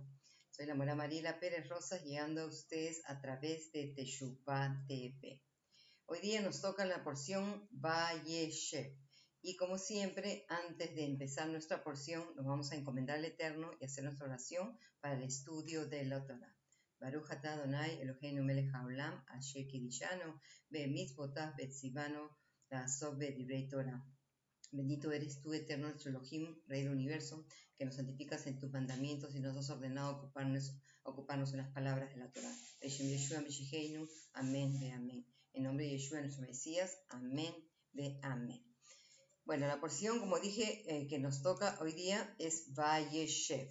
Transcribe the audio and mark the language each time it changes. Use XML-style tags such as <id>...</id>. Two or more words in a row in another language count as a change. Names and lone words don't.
<es>Soy la Mora Mariela Pérez Rosas, llegando a ustedes a través de Teshuvah TV. Hoy día nos toca la porción Vayeshev. Y como siempre, antes de empezar nuestra porción, nos vamos a encomendar al Eterno y hacer nuestra oración para el estudio de la Torah.</es> <he>ברוך אתה אדני אלהינו מלך העולם, אשר קדשנו במצותיו וצונו לעסוק בדברי תורה.</he> <es>Bendito eres tú, eterno nuestro Elohim, Rey del universo, que nos santificas en tus mandamientos y nos has ordenado ocuparnos en las palabras de la Torah. Amén, ve amén. En nombre de Yeshua, nuestro Mesías, amén, ve amén. Bueno, la porción, como dije, que nos toca hoy día es Vayeshev.</es>